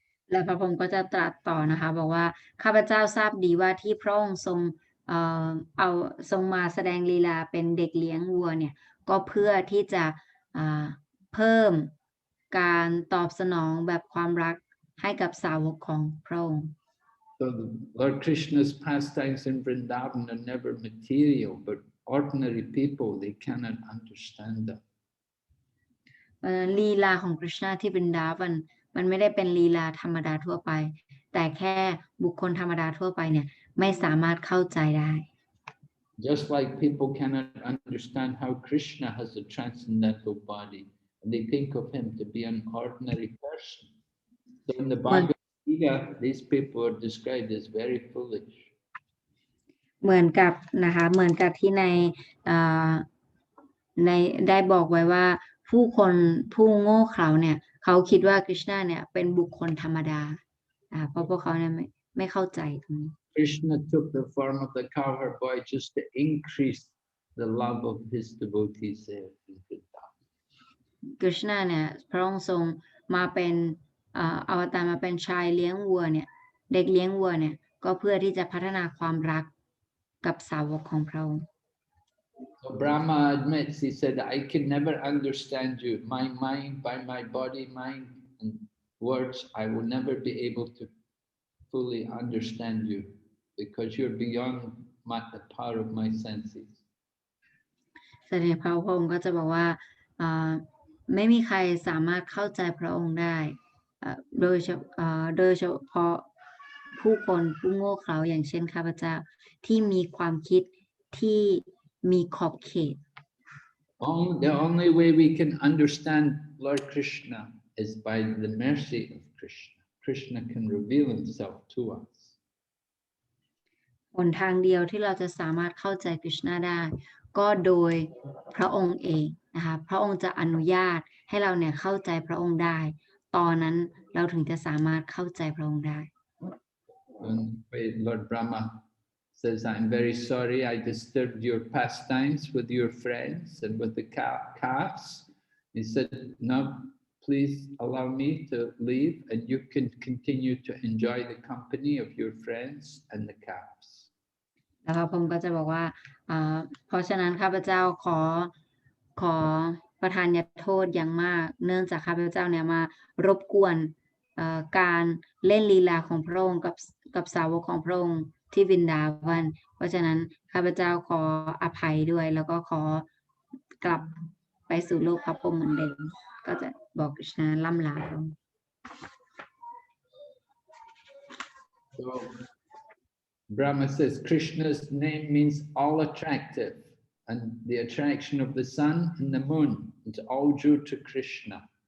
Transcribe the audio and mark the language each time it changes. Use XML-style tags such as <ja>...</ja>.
<th>และพระพงศ์ก็จะตรัสต่อนะคะบอกว่าข้าพเจ้าทราบดีว่าที่พระองค์ทรงมาแสดงลีลาเป็นเด็กเลี้ยงวัวเนี่ยก็เพื่อที่จะ เพิ่มการตอบสนองแบบความรักให้กับสาวกของพระองค์</th> <en>So Lord Krishna's pastimes in Vrindavan are never material, but ordinary people, they cannot understand them.</en> <th>ลีลาของกฤษณะที่บรินดาวันมันไม่ได้เป็นลีลาธรรมดาทั่วไปแต่แค่บุคคลธรรมดาทั่วไปเนี่ยไม่สามารถเข้าใจได้</th> <en>Just like people cannot understand how Krishna has a transcendental body, and they think of him to be an ordinary person. So in the Bhagavad Gita, these people are described as very foolish.</en> <th>เหมือนกับนะคะเหมือนกับที่ในได้บอกไว้ว่าผู้คนผู้โง่เขลาเนี่ยเขาคิดว่ากฤษณะเนี่ยเป็นบุคคลธรรมดาเพราะพวกเขาเนี่ยไม่เข้าใจตรงนี้</th> <en>Krishna took the form of the cowherd boy just to increase the love of his devotees there in Vrindavan.</en> <th>กฤษณะเนี่ยพระองค์ทรงมาเป็นอวตารมาเป็นชายเลี้ยงวัวเนี่ยเด็กเลี้ยงวัวเนี่ยก็เพื่อที่จะพัฒนาความรักกับสาวกของพระองค์</th> <en>So Brahma admits, he said, I can never understand you. My mind, by my body, mind, and words, I will never be able to fully understand you because you're beyond the power of my senses.</en> <th>แสดงพระองค์ก็จะบอกว่าไม่มีใครสามารถเข้าใจพระองค์ได้โดยเฉพาะผู้คนผู้โง่เขลาอย่างเช่นข้าพเจ้าที่มีความคิดที่มีขอบเขต</th> <en>The only way we can understand Lord Krishna is by the mercy of Krishna. Krishna can reveal himself to us.</en> <th>หนทางเดียวที่เราจะสามารถเข้าใจกฤษณะได้ก็โดยพระองค์เองนะคะพระองค์จะอนุญาตให้เราเนี่ยเข้าใจพระองค์ได้ตอนนั้นเราถึงจะสามารถเข้าใจพระองค์ได้</th> <en>When Lord Brahma says, I'm very sorry I disturbed your pastimes with your friends and with the calves. He said, no, please allow me to leave and you can continue to enjoy the company of your friends and the calves.</en> <th>แล้วพระองค์ก็จะบอกว่าเพราะฉะนั้นข้าพเจ้าขอประทานโทษอย่างมากเนื่องจากข้าพเจ้าเนี่ยมารบกวนการเล่นลีลาของพระองค์กับสาวกของพระองค์ที่วินดาวันเพราะฉะนั้นข้าพเจ้าขออภัยด้วยแล้วก็ขอกลับไปสู่โลกพระพรหมเหมือนเดิมก็จะบอกกฤษณะล่ำลาพระองค์</th> <en>So Brahma says Krishna's name means all attractive, and the attraction of the sun and the moon is all due to Krishna.</en>